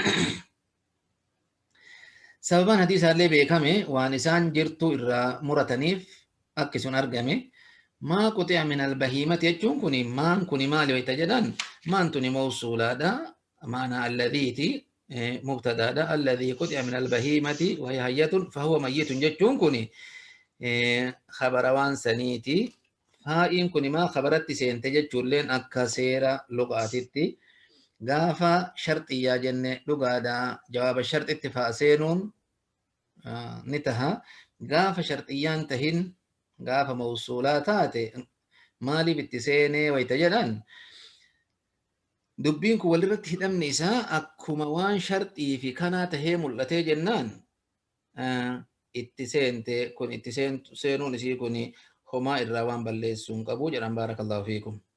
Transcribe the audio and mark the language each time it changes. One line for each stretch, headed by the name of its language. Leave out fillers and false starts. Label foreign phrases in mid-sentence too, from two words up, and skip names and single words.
Oromo: Sababaan hadiisaallee beekame waan isaan jirtu irraa murataniif akkasumas argame
Arabic: ما قطع من البهيمة
Oromo: jechuun kun maan kun maali wayta jedhan maan tuni mawsuulaadha maanaa alladhiiti mubtadaadha
Arabic: الذي قطع من البهيمة وهي حية فهو ميت
Oromo: jechuun kun khabara waan saniiti. Faa'iin kun maa khabaratti seente jechuulleen akka seera luqaatitti gaafa sharxiyyaa jenne dhugaadha jawaaba sharxitti fa'a seenuun ni taha. Gaafa sharxiyyaan tahin gaafa mawsuulaa taate maaliif itti seenee wayta jedhan dubbiin kun walirratti hidhamni isaa akkuma waan sharxii fi kanaa tahee mul'atee jennaan itti seente kun itti seenuun isii kun homaa irraa waan balleessuu hin qabu jedhan
Arabic: بارك الله فيكم.